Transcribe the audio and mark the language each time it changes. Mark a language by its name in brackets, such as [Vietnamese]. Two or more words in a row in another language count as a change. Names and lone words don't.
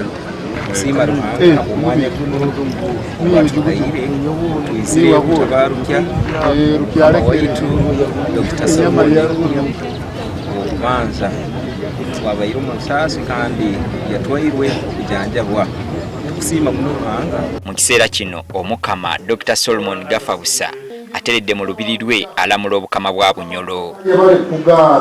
[Nyoro] Sima Ruhanga omwanya tuizire kutabarukya waitu Dr. Solomon okubanza twabaire omu nsaasi kandi yatwairwe okujjanjabwa. Tukusiima muno Ruhanga. Mu kiseera kino omukama Dr. Solomon Gafabusa ateredde mu lubiri lwe alamula obukama bwa Bunyoro.